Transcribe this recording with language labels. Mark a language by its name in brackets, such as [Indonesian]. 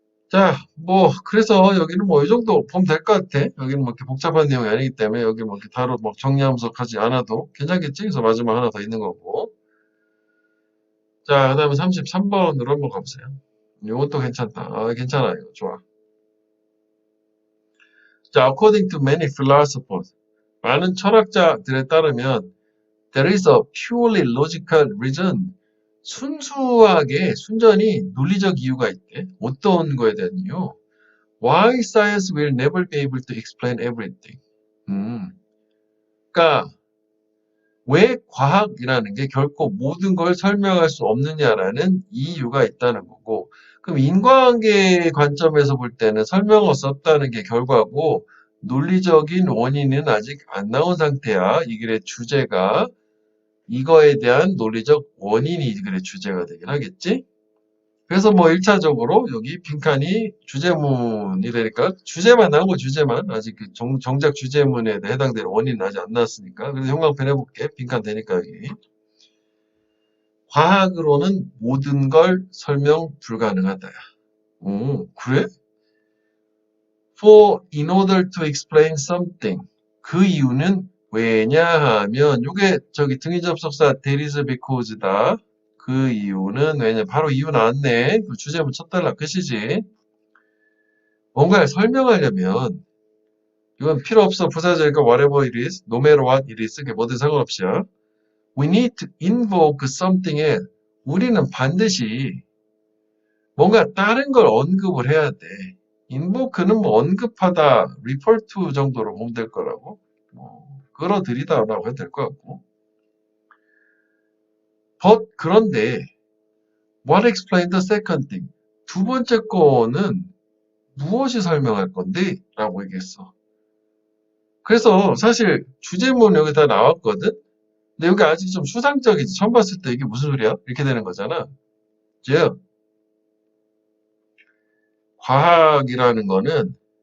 [Korean] 자, 뭐 그래서 여기는 뭐 이 정도 보면 될 것 같아. 여기는 뭐 이렇게 복잡한 내용이 아니기 때문에 여기 뭐 이렇게 막 정리하면서 가지 않아도 괜찮겠지? 그래서 마지막 하나 더 있는 거고. 자, 그 다음에 33번으로 한번 가보세요. 이것도 괜찮다. 괜찮아. 이거 좋아. [English] 자, according to many philosophers, [Korean] 많은 철학자들에 따르면 [English] there is a purely logical reason. [Korean] 순전히 논리적 이유가 있대. 어떤 거에 대한 이유? [English] Why science will never be able to explain everything. [Korean] 그러니까 왜 과학이라는 게 결코 모든 걸 설명할 수 없느냐라는 이유가 있다는 거고, 그럼 인과관계 관점에서 볼 때는 설명할 수 없다는 게 결과고, 논리적인 원인은 아직 안 나온 상태야. 이 글의 주제가. 이거에 대한 논리적 원인이 이 글의 주제가 되긴 하겠지? 그래서 뭐 1차적으로 여기 빈칸이 주제문이 되니까 주제만 나온 거 주제만. 아직 그 정작 주제문에 해당되는 원인은 아직 안 나왔으니까. 그래서 형광펜 해볼게. 빈칸 되니까 여기. 과학으로는 모든 걸 설명 불가능하다. 오, 그래? [English] In order to explain something. [Korean] 그 이유는 왜냐하면 요게 저기 등위 접속사 [English] there is because [Korean] 다. 그 이유는 왜냐? 바로 이유 나왔네. 그 주제문 쳤달라 끝이지. 뭔가를 설명하려면 이건 필요 없어. 부사절과 [English] whatever it is, no matter what it is. [Korean] 그게 뭐든 상관없이야. [English] We need to invoke something [Korean] 에 우리는 반드시 뭔가 다른 걸 언급을 해야 돼. invoke는 뭐 언급하다, [English] refer to [Korean] 정도로 보면 될 거라고. 뭐 끌어들이다라고 해도 될 것 같고. [English] But [Korean] 그런데 [English] what explain the second thing? [Korean] 2번째 거는 무엇이 설명할 건데? 라고 얘기했어. 그래서 사실 주제문 여기 다 나왔거든? 근데 여기 아직 좀 추상적이지. 처음 봤을 때 이게 무슨 소리야? 이렇게 되는 거잖아. 즉, 과학이라는 거는